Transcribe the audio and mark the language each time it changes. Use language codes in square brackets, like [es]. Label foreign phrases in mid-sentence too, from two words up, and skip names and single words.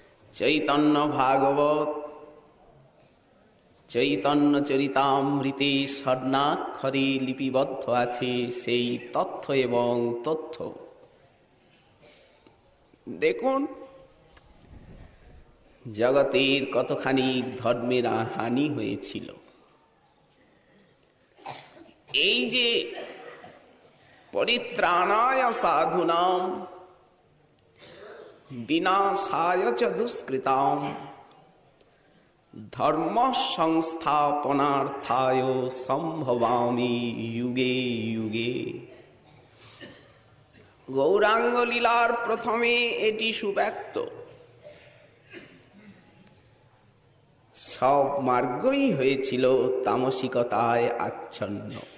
[bn] চৈতন্য ভাগবত চৈতন্য চরিতামৃতে স্বর্ণাক্ষরে লিপিবদ্ধ আছে সেই তথ্য এবং তথ্য। দেখুন জগতের কতখানি ধর্মের হানি হয়েছিল। এই যে [sa] পরিত্রাণায় সাধুনাম বিনাশায় চ দুষ্কৃতাম ধর্ম সংস্থাপনার্থায় সম্ভবামি যুগে যুগে। [bn] গৌরাঙ্গ লীলার প্রথমে এটি সুব্যক্ত। সব মার্গই হয়েছিল তামসিকতায় আচ্ছন্ন।